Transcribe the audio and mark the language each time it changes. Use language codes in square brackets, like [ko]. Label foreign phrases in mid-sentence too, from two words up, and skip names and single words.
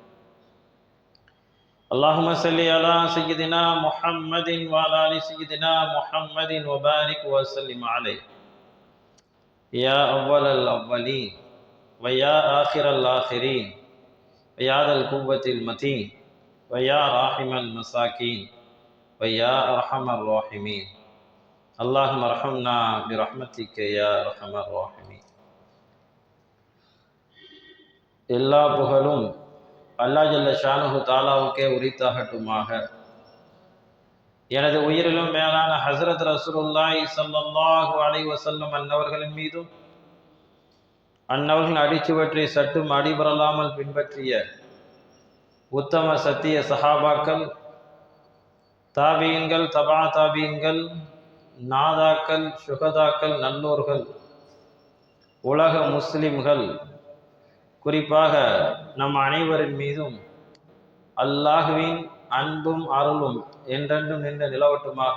[ar] اللهم صل على سيدنا محمد وعلى آل سيدنا محمد وبارك وسلم عليه، يا أول الأولين ويا آخر الآخرين ويا ذا القوة المتين ويا راحم المساكين ويا أرحم الراحمين. اللهم ارحمنا برحمتك يا أرحم الراحمين. [ta] எல்லா புகழும் அல்லாஹ் [ar] جل شأنه [ta] தாலாவுக்கே உரித்தாகட்டுமாக. எனது உயிரிலும் மேலான ஹஸ்ரத் ரசூலுல்லாஹி [ar] صلى الله عليه وسلم [ta] அன்னவர்களின் மீதும் அன்னவர்களின் அடிச்சுவற்றை சட்டும் அடிபரலாமல் பின்பற்றிய உத்தம சத்திய சஹாபாக்கள், தாபீன்கள், தபா தாபீன்கள், நாதாக்கள், சுகதாக்கள், நல்லோர்கள், உலக முஸ்லிம்கள், குறிப்பாக நம் அனைவரின் மீதும் அல்லாஹுவின் அன்பும் அருளும் என்றென்றும் நின்று நிலவட்டுமாக.